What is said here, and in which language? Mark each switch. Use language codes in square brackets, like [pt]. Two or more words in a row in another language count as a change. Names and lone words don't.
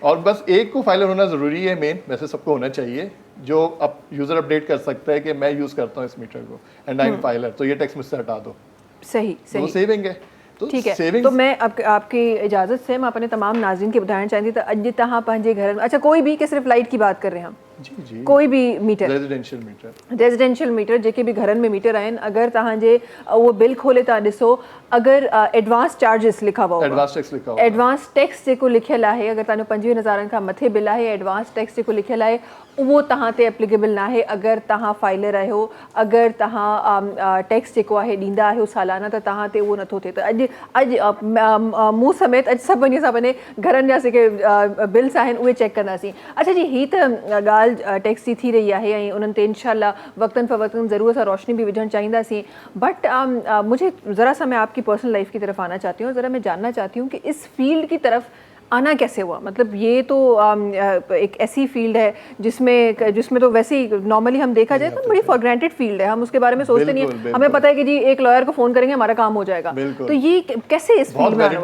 [ur] اور بس ایک کو فائلر ہونا ضروری ہے، مین ویسے سب کو ہونا چاہیے، جو اب [en] user update [ur] کر سکتا ہے کہ میں یوز کرتا ہوں اس میٹر کو [en] and I am filer, [ur] ، تو یہ ٹیکس مجھ سے ہٹا دو. सही وہ سیونگ ہے. ٹھیک ہے، تو میں آپ کی اجازت سے میں اپنے تمام ناظرین کے بتانا چاہتی تھی [sd] अज तहाँ पंहिंजे घर में, [ur] ، اچھا کوئی بھی کہ صرف لائٹ کی بات کر رہے ہیں ہم, जी کوئی بھی میٹر, रेजिडेंशियल [sd] मीटर जेके भी घरनि में मीटर आहिनि, अगर तव्हांजे वो बिल खोले था ॾिसो, [ur] اگر ایڈوانس چارجز لکھا ہوا, [sd] एडवांस टैक्स जेको लिखियल आहे, अगर तव्हांजो 25,000 खां मथे बिल आहे, एडवांस टैक्स जेको लिखियल आहे उहो तव्हां ते एप्लीकेबल न आहे। अगर तव्हां फाइलर आहियो, अगर तव्हां टैक्स जेको आहे ॾींदा आहियो सालाना, त तव्हां ते उहो नथो थिए। त अॼु मूं समेत अॼु सभु वञी असां पंहिंजे घरनि जा जेके बिल्स आहिनि उहे चेक कंदासीं। अच्छा जी, हीअ त ॻाल्हि टैक्स जी थी रही आहे ऐं उन्हनि ते इंशाल्लाह वक्तन फ़वक्तन ज़रूर असां रोशनी भी विझणु चाहींदासीं। [ur] بٹ مجھے ذرا سا میں آپ کی پرسنل لائف کی طرف آنا چاہتی ہوں، ذرا میں جاننا چاہتی ہوں کہ اس فیلڈ کی طرف آنا کیسے ہوا? مطلب یہ تو ایک ایسی فیلڈ ہے جس میں تو ویسے ہی نارملی ہم دیکھا جائے تو بڑی [en] for granted [ur] فیلڈ ہے، ہم اس کے بارے میں سوچتے نہیں ہے. ہمیں پتا ہے کہ جی ایک لائر کو فون کریں گے ہمارا کام ہو جائے گا۔ تو یہ کیسے اس فیلڈ میں آنا ہوا?